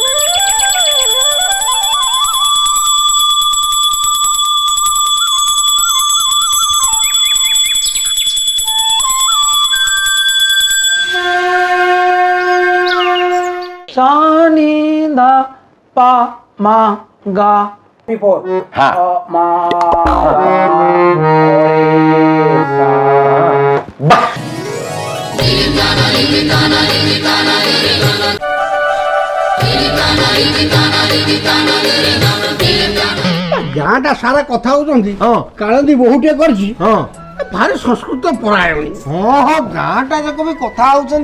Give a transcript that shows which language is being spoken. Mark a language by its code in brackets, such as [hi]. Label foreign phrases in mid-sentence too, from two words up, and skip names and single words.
[en] Sani da pa ma ga. Before. Ma ba. [or] ଗାଁଟା ସାରା କଥା ହଉଛନ୍ତି କାଳନ୍ଦୀ ବୋହୁଟିଏ କରିଛି ଭାରି ସଂସ୍କୃତ ପରାୟଣୀ। ହଁ ଗାଁଟା ଯାକ ବି କଥା ହଉଛନ୍ତି।